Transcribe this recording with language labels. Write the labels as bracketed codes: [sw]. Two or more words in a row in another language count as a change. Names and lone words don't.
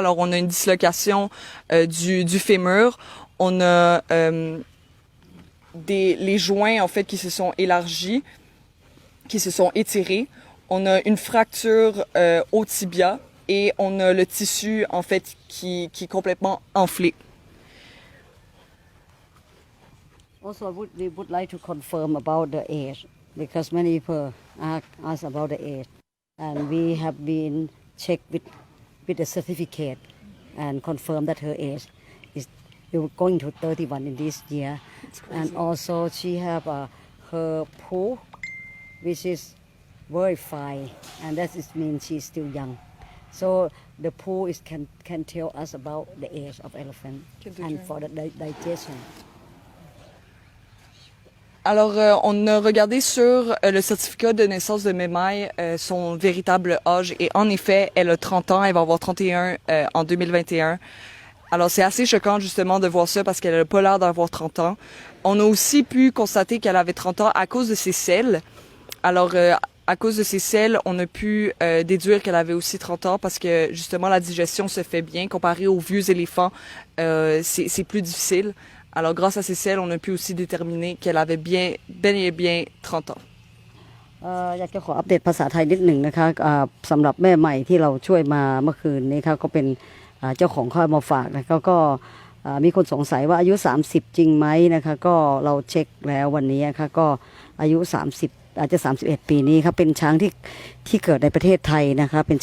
[fr] Alors on a une dislocation du fémur, on a les joints en fait qui se sont élargis, qui se sont étirés. On a une fracture au tibia et on a le tissu en fait qui est complètement enflé. [en] Also, we would like to confirm about the age because many people ask us about the age, and we have been checked with a certificate and confirm that her age is going to 31 in this year, and also she have her pool, which is verified, and that is means she's still young. So the pool is can tell us about the age of elephant and for the digestion. [fr] Alors, on a regardé sur le certificat de naissance de Memai son véritable âge et en effet, elle a 30 ans, elle va avoir 31 en 2021. Alors, c'est assez choquant justement de voir ça parce qu'elle n'a pas l'air d'avoir 30 ans. On a aussi pu constater qu'elle avait 30 ans à cause de ses selles. Alors, à cause de ses selles, on a pu déduire qu'elle avait aussi 30 ans parce que justement la digestion se fait bien. Comparé aux vieux éléphants, c'est plus difficile. Alors, grâce à ces selles, on a pu aussi déterminer qu'elle avait bel et bien 30 ans. [th] อยากจะขออัปเดตภาษาไทยนิดหนึ่งนะคะสำหรับแม่ใหม่ที่เราช่วยมาเมื่อคืนนี้ค่ะก็เป็นเจ้าของข้าวมาฝากนะคะก็มีคนสงสัยว่าอายุ30จริงไหมนะคะก็เราเช็คแล้ววันนี้นะคะก็อายุ30อาจจะ31ปีนี้ครับเป็นช้างที่เกิดในประเทศไทยนะคะเป็น